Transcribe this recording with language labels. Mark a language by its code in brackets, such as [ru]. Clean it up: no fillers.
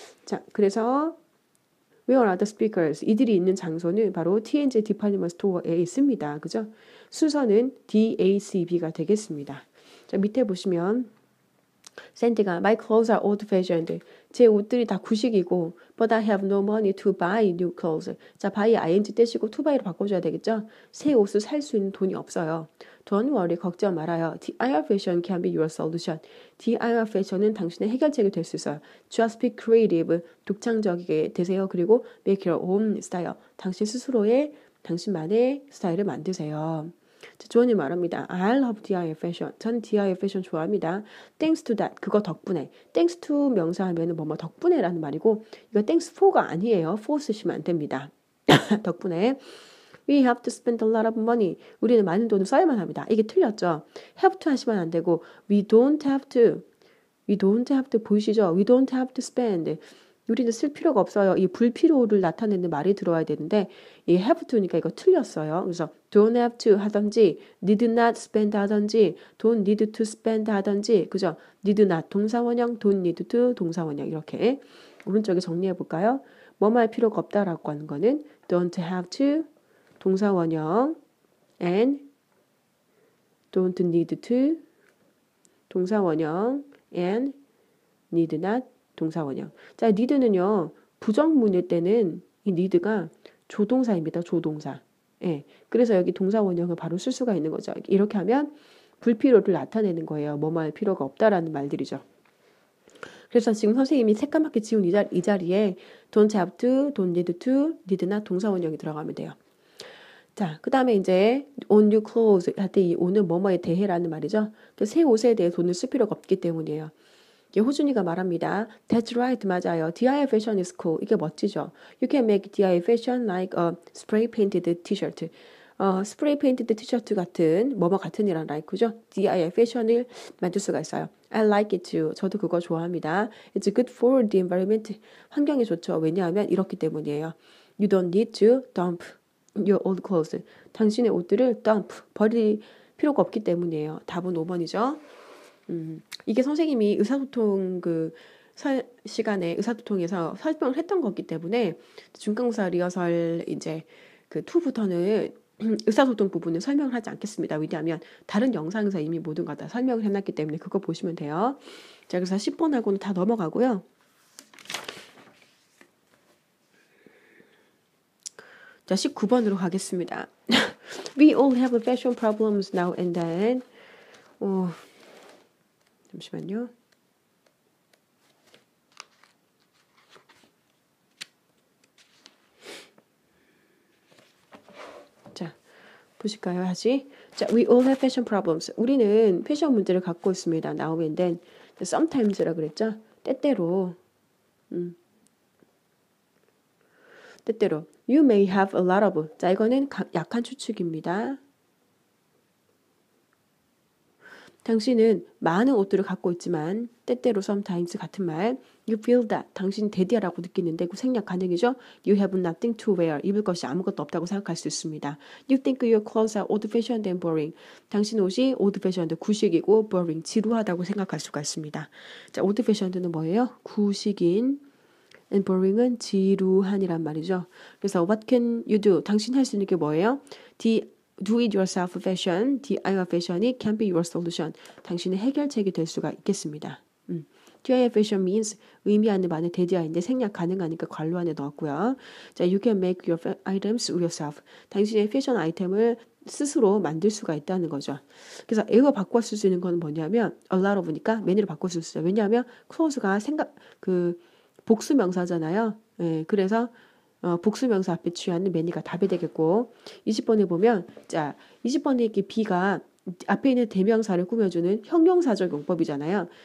[ko] 자, 그래서 [en] Where are the speakers? [ko] 이들이 있는 장소는 바로 T&J Department Store에 있습니다. 그죠? 순서는 D, A, C, B가 되겠습니다. 자, 밑에 보시면 샌디가 [en] My clothes are old-fashioned. [ko] 제 옷들이 다 구식이고 [en] but I have no money to buy new clothes. [ko] 자, buy ing 떼시고 to buy로 바꿔줘야 되겠죠? 새 옷을 살 수 있는 돈이 없어요. [en] Don't worry, [ko] 걱정 말아요. [en] DIY fashion can be your solution. [ko] DIY fashion은 당신의 해결책이 될 수 있어요. [en] Just be creative. [ko] 독창적이게 되세요. [en] 그리고 make your own style. [ko] 당신 스스로의 당신만의 스타일을 만드세요. 조언이 말합니다. [en] I love DIY fashion. [ko] 저는 DIY fashion 좋아합니다. [en] Thanks to that. [ko] 그거 덕분에. Thanks to 명사하면 뭐뭐 덕분에라는 말이고 이거 thanks for가 아니에요. for 쓰시면 안 됩니다. 덕분에. [en] We have to spend a lot of money. [ko] 우리는 많은 돈을 써야만 합니다. 이게 틀렸죠. [en] have to [ko] 하시면 안 되고 [en] we don't have to. We don't have to 보이시죠? We don't have to spend. [ko] 우리는 쓸 필요가 없어요. 이 불필요를 나타내는 말이 들어와야 되는데 이 have to니까 이거 틀렸어요. [en] 그래서 don't have to 하든지 need not spend 하든지 don't need to spend 하든지 그죠? [ko] need not 동사원형 don't need to 동사원형 이렇게 오른쪽에 정리해 볼까요? 뭐뭐 할 필요가 없다라고 하는 거는 don't have to 동사원형 and don't need to 동사원형 and need not 동사원형. 자, need는요. 부정문일 때는 이 need가 조동사입니다. 조동사. 예. 그래서 여기 동사원형을 바로 쓸 수가 있는 거죠. 이렇게 하면 불필요를 나타내는 거예요. 뭐뭐 할 필요가 없다라는 말들이죠. 그래서 지금 선생님이 새까맣게 지운 이 자리에 don't have to, don't need to, need not 동사원형이 들어가면 돼요. 자, 그 다음에 이제 on new clothes 할 때 이 on은 뭐뭐에 대해라는 말이죠. 새 옷에 대해 돈을 쓸 필요가 없기 때문이에요. 이게 호준이가 말합니다. [en] That's right, [ko] 맞아요. [en] DIY fashion is cool. [ko] 이게 멋지죠. [en] You can make DIY fashion like a spray painted t-shirt. [ko] 스프레이 페인티드 티셔츠 같은 뭐뭐 같은이란 like죠. DIY fashion을 만들 수가 있어요. [en] I like it too. [ko] 저도 그거 좋아합니다. [en] It's good for the environment. [ko] 환경에 좋죠. 왜냐하면 이렇기 때문이에요. [en] You don't need to dump your old clothes. [ko] 당신의 옷들을 dump, 버릴 필요가 없기 때문이에요. 답은 5번이죠. 이게 선생님이 의사소통 시간에 의사소통에서 설명을 했던 거기 때문에 중간고사 리허설 이제 그 2부터는 의사소통 부분은 설명을 하지 않겠습니다. 왜냐하면 다른 영상에서 이미 모든 거 다 설명을 해놨기 때문에 그거 보시면 돼요. 자, 그래서 10번하고는 다 넘어가고요. 자, 19번으로 가겠습니다. [en] We all have fashion problems now and then. [ko] 잠시만요. 자, 보실까요? 다시. [en] 자, we all have fashion problems. [ko] 우리는 패션 문제를 갖고 있습니다. [en] now and then. [ko] sometimes라 그랬죠? 때때로. [en] 때때로. You may have a lot of. [ko] 자, 이거는 약한 추측입니다. 당신은 많은 옷들을 갖고 있지만 때때로 sometimes 같은 말 [en] You feel that [ko] 당신이 데디하라고 느끼는데 그 생략 가능이죠. [en] You have nothing to wear [ko] 입을 것이 아무것도 없다고 생각할 수 있습니다. [en] You think your clothes are old-fashioned and boring [ko] 당신 옷이 old-fashioned 구식이고 boring 지루하다고 생각할 수가 있습니다. 자, old-fashioned는 뭐예요? 구식인 and boring은 지루한이란 말이죠. [en] 그래서 what can you do? [ko] 당신 할 수 있는 게 뭐예요? [en] Do it yourself fashion, DIY fashion이 can be your solution. [ko] 당신의 해결책이 될 수가 있겠습니다. [en] DIY fashion means [ko] 의미하는 바는 대디아인데 생략 가능하니까 괄호 안에 넣었고요. [en] 자, you can make your items yourself. [ko] 당신의 패션 아이템을 스스로 만들 수가 있다는 거죠. 그래서 이거 바꿔 쓸 수 있는 건 뭐냐면 a lot of니까 many로 바꿔 쓸 수 있어요. 왜냐하면 clothes가 복수 명사잖아요. 예, 그래서 복수명사 앞에 취하는 many가 답이 되겠고 20번에 보면 자 20번에 이렇게 B가 앞에 있는 대명사를 꾸며주는 형용사적 용법이잖아요.